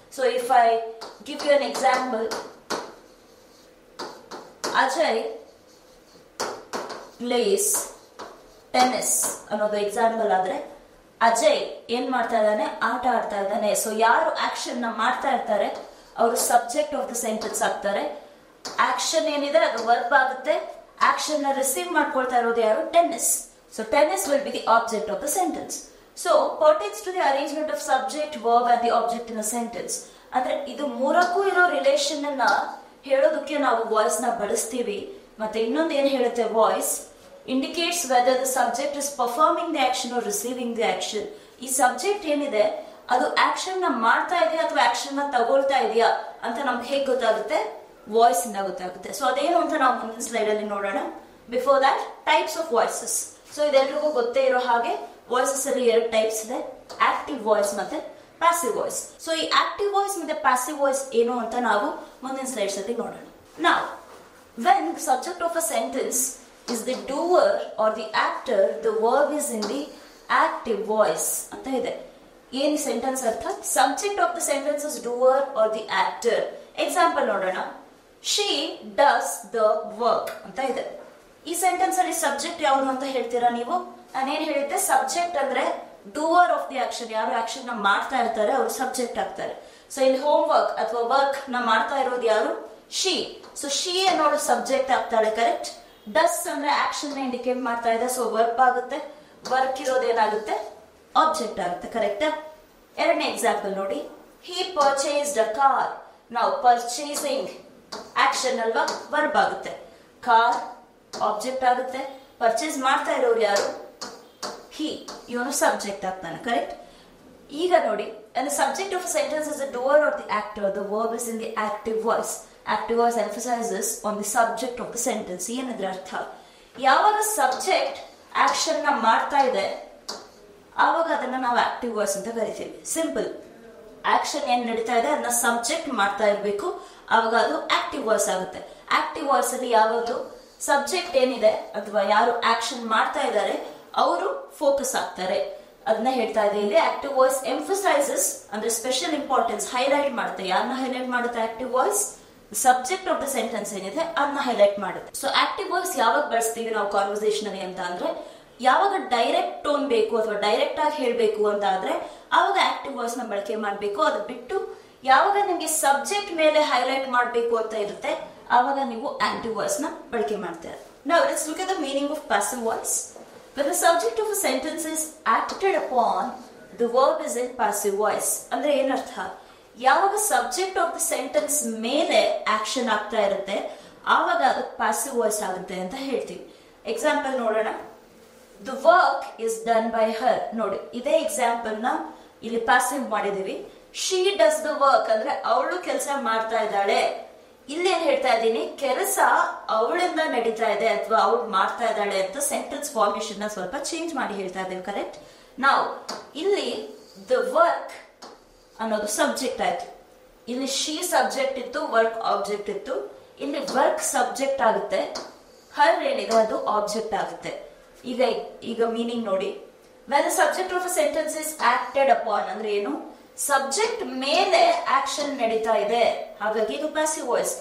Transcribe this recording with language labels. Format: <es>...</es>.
<en>so if I give you an example, Ajay plays tennis</en> <kn>ಅನ್ನೋದು example ಆದ್ರೆ, ಅಜಯ್ ಏನ್ ಮಾಡ್ತಾ ಇದ್ದಾನೆ? ಆಟ ಆಡ್ತಾ ಇದ್ದಾನೆ. ಸೊ ಯಾರು ಆಕ್ಷನ್ ನ ಮಾಡ್ತಾ ಇರ್ತಾರೆ ಅವರು</kn> <en>subject of the sentence</en> <kn>ಆಗ್ತಾರೆ. ಆಕ್ಷನ್ ಏನಿದೆ ಅದು ವರ್ಬ್ ಆಗುತ್ತೆ. ಆಕ್ಷನ್ ನ ರಿಸೀವ್ ಮಾಡ್ಕೊಳ್ತಾ ಇರೋದು ಯಾರು? Tennis.</kn> <en>So tennis will be the object of the sentence. So pertains to the arrangement of subject, verb and the object in a sentence.</en> <kn>ಅಂದ್ರೆ ಇದು ಮೂರಕ್ಕೂ ಇರೋ ರಿಲೇಷನ್ ಅನ್ನ ಹೇಳೋದಕ್ಕೆ ನಾವು ವಾಯ್ಸ್ ನ ಬಳಸ್ತೀವಿ. ಮತ್ತೆ ಇನ್ನೊಂದು ಏನ್ ಹೇಳುತ್ತೆ,</kn> <en>Voice indicates whether the subject is performing the action or receiving the action.</en> <kn>ಈ ಸಬ್ಜೆಕ್ಟ್ ಏನಿದೆ ಅದು ಆಕ್ಷನ್ ನ ಮಾಡ್ತಾ ಇದೆಯಾ ಅಥವಾ ಆಕ್ಷನ್ ನ ತಗೊಳ್ತಾ ಇದೆಯಾ ಅಂತ ನಮ್ಗೆ ಹೇಗೆ ಗೊತ್ತಾಗುತ್ತೆ? ವಾಯ್ಸ್ ಇಂದ ಗೊತ್ತಾಗುತ್ತೆ. ಸೊ ಅದೇನು ಅಂತ ನಾವು ಮುಂದಿನ ಸ್ಲೈಡ್ ಅಲ್ಲಿ ನೋಡೋಣ.</kn> <en>Before that, types of voices.</en> <kn>So ಇದೆಲ್ರಿಗೂ ಗೊತ್ತೇ ಇರೋ ಹಾಗೆ ವಾಯ್ಸಸ್ ಅಲ್ಲಿ ಎರಡು ಟೈಪ್ಸ್ ಇದೆ, ಆಕ್ಟಿವ್ ವಾಯ್ಸ್ ಮತ್ತೆ ಪ್ಯಾಸಿವ್ ವಾಯ್ಸ್. ಸೊ ಈ ಆಕ್ಟಿವ್ ವಾಯ್ಸ್ ಮತ್ತೆ ಪ್ಯಾಸಿವ್ ವಾಯ್ಸ್ ಏನು ಅಂತ ನಾವು ಮುಂದಿನ ಸ್ಲೈಡ್ಸ್ ಅಲ್ಲಿ ನೋಡೋಣ.</kn> <en>ನಾವು when the subject of a sentence is the doer or the actor, the verb is in the active voice</en> <kn>ಅಂತ ಇದೆ. ಏನ್ ಸೆಂಟೆನ್ಸ್ ಅರ್ಥ?</kn> <en>Subject of the sentence is doer or the actor.</en> <kn>Example ನೋಡೋಣ.</kn> <en>she does the work</en> <kn>ಅಂತ ಇದೆ. ಈ sentence ಅಲ್ಲಿ subject ಯಾವುದು ಅಂತ ಹೇಳ್ತೀರಾ ನೀವು? ನಾನೇನ್ ಹೇಳಿದ್ದೆ, ಸಬ್ಜೆಕ್ಟ್ ಅಂದ್ರೆ</kn> <en>doer of the action,</en> <kn>ಯಾರು ಆಕ್ಷನ್ ನ ಮಾಡ್ತಾ ಇರ್ತಾರೆ ಅವರು ಸಬ್ಜೆಕ್ಟ್ ಆಗ್ತಾರೆ. ಸೊ ಇಲ್ಲಿ ಹೋಮ್ ವರ್ಕ್ ಅಥವಾ ವರ್ಕ್ ನ ಮಾಡ್ತಾ ಇರೋದು ಯಾರು? ಶಿ. ಸೊ ಶಿ ಅನ್ನೋದು ಸಬ್ಜೆಕ್ಟ್ ಆಗ್ತಾಳೆ, ಕರೆಕ್ಟ್. ಡಸ್ ಅಂದ್ರೆ ಆಕ್ಷನ್ ನ ಇಂಡಿಕೇಟ್ ಮಾಡ್ತಾ ಇದೆ, ಸೊ ವರ್ಬ್ ಆಗುತ್ತೆ. ವರ್ಕ್ ಇರೋದೇನಾಗುತ್ತೆ? ಆಬ್ಜೆಕ್ಟ್ ಆಗುತ್ತೆ, ಕರೆಕ್ಟ್. ಎರಡನೇ ಎಕ್ಸಾಂಪಲ್ ನೋಡಿ.</kn> <en>He purchased a car.</en> <kn>ನಾವು ಪರ್ಚೇಸಿಂಗ್ ಆಕ್ಷನ್ ಅಲ್ವಾ, ವರ್ಬ್ ಆಗುತ್ತೆ. ಕಾರ್ ಆಬ್ಜೆಕ್ಟ್ ಆಗುತ್ತೆ. ಪರ್ಚೇಸ್ ಮಾಡ್ತಾ ಇರೋರು ಯಾರು? ಹಿ. ಇವನು ಸಬ್ಜೆಕ್ಟ್ ಆಗ್ತಾನೆ, ಕರೆಕ್ಟ್. ಈಗ ನೋಡಿ,</kn> <en>and the subject of a sentence is the doer or the actor, the verb is in the active voice. Active voice emphasizes on the subject of the sentence.</en> <kn>ಏನಂದ್ರೆ ಅರ್ಥ, ಯಾವಾಗ ಸಬ್ಜೆಕ್ಟ್ ಆಕ್ಷನ್ ನ ಮಾಡ್ತಾ ಇದೆ ಆವಾಗ ಅದನ್ನ ನಾವು ಆಕ್ಟಿವ್ ವಾಯ್ಸ್ ಅಂತ ಕರಿತೀವಿ. ಸಿಂಪಲ್. ಆಕ್ಷನ್ ಏನ್ ನಡೀತಾ ಇದೆ ಅದನ್ನ ಸಬ್ಜೆಕ್ಟ್ ಮಾಡ್ತಾ ಇರ್ಬೇಕು, ಆವಾಗ ಅದು ಆಕ್ಟಿವ್ ವಾಯ್ಸ್ ಆಗುತ್ತೆ. ಆಕ್ಟಿವ್ ವಾಯ್ಸ್ ಅಲ್ಲಿ ಯಾವುದು ಸಬ್ಜೆಕ್ಟ್ ಏನಿದೆ ಅಥವಾ ಯಾರು ಆಕ್ಷನ್ ಮಾಡ್ತಾ ಇದ್ದಾರೆ ಅವರು ಫೋಕಸ್ ಆಗ್ತಾರೆ, ಅದನ್ನ ಹೇಳ್ತಾ ಇದೆ ಇಲ್ಲಿ.</kn> <en>Active voice emphasizes ಅಂದ್ರೆ special importance, highlight ಮಾಡುತ್ತೆ.</en> <kn>ಯಾರನ್ನ ಹೈಲೈಟ್ ಮಾಡುತ್ತೆ active voice?</kn> <en>subject of the sentence</en> <kn>ಏನಿದೆ ಅದನ್ನ ಹೈಲೈಟ್ ಮಾಡುತ್ತೆ. ಸೊ ಆಕ್ಟಿವ್ ವಾಯ್ಸ್ ಯಾವಾಗ ಬಳಸ್ತೀವಿ ನಾವು ಕಾನ್ವರ್ಸೇಷನ್ ಅಲ್ಲಿ ಅಂತ ಅಂದ್ರೆ, ಯಾವಾಗ ಡೈರೆಕ್ಟ್ ಟೋನ್ ಬೇಕು ಅಥವಾ ಡೈರೆಕ್ಟ್ ಆಗಿ ಹೇಳ್ಬೇಕು ಅಂತ ಆದ್ರೆ ಆವಾಗ ಆಕ್ಟಿವ್ ವಾಯ್ಸ್ ನ ಬಳಕೆ ಮಾಡಬೇಕು. ಅದು ಬಿಟ್ಟು ಯಾವಾಗ ನಿಮ್ಗೆ ಸಬ್ಜೆಕ್ಟ್ ಮೇಲೆ ಹೈಲೈಟ್ ಮಾಡಬೇಕು ಅಂತ ಇರುತ್ತೆ ಆವಾಗ ನೀವು ಆಕ್ಟಿವ್ ವಾಯ್ಸ್ ನ ಬಳಕೆ ಮಾಡ್ತಾರೆ.</kn> <en>Now let's look at the meaning of passive voice. When the subject of a sentence is acted upon, the verb is in passive voice.</en> <kn>ಅಂದ್ರೆ ಏನರ್ಥ? ಯಾವಾಗ</kn> <en>subject of the sentence</en> <kn>ಮೇಲೆ ಆಕ್ಷನ್ ಆಗ್ತಾ ಇರುತ್ತೆ ಆವಾಗ ಅದು ಪಾಸಿವ್ ವಾಯ್ಸ್ ಆಗುತ್ತೆ ಅಂತ ಹೇಳ್ತೀವಿ. ಎಕ್ಸಾಂಪಲ್ ನೋಡೋಣ.</kn> <en>The work is done by her.</en> <kn>ನೋಡಿ, ಇದೇ ಎಕ್ಸಾಂಪಲ್ ನ ಇಲ್ಲಿ ಪಾಸಿವ್ ಮಾಡಿದೀವಿ.</kn> <en>She does the work</en> <kn>ಅಂದ್ರೆ ಅವಳು ಕೆಲಸ ಮಾಡ್ತಾ ಇದ್ದಾಳೆ. ಇಲ್ಲಿ ಏನ್ ಹೇಳ್ತಾ ಇದ್ದೀನಿ, ಕೆಲಸ ಅವಳಿಂದ ನಡೀತಾ ಇದೆ ಅಥವಾ ಅವಳು ಮಾಡ್ತಾ ಇದ್ದಾಳೆ ಅಂತ ಸೆಂಟೆನ್ಸ್ ಫಾರ್ಮೇಶನ್ ನ ಸ್ವಲ್ಪ ಚೇಂಜ್ ಮಾಡಿ ಹೇಳ್ತಾ ಇದ್ದೇವೆ, ಕರೆಕ್ಟ್. ನಾವು ಇಲ್ಲಿ ದ ವರ್ಕ್ ಅನ್ನೋದು ಸಬ್ಜೆಕ್ಟ್ ಆಯ್ತು, ಇಲ್ಲಿ ಶಿ ಸಬ್ಜೆಕ್ಟ್ ಇತ್ತು, ವರ್ಕ್ ಆಬ್ಜೆಕ್ಟ್ ಇತ್ತು. ಇಲ್ಲಿ ವರ್ಕ್ ಸಬ್ಜೆಕ್ಟ್ ಆಗುತ್ತೆ, ಹರ್ ಏನಿದೆ ಅದು ಆಬ್ಜೆಕ್ಟ್ ಆಗುತ್ತೆ. ಈಗ ಮೀನಿಂಗ್ ನೋಡಿ.</kn> <en>when the subject of a sentence is acted upon</en> <kn>ಅಂದ್ರೆ ಏನು? ಸಬ್ಜೆಕ್ಟ್ ಮೇಲೆ ಆಕ್ಷನ್ ನಡೀತಾ ಇದೆ, ಹಾಗಾಗಿ ಇದು ಪ್ಯಾಸಿವ್ ವಾಯ್ಸ್.</kn>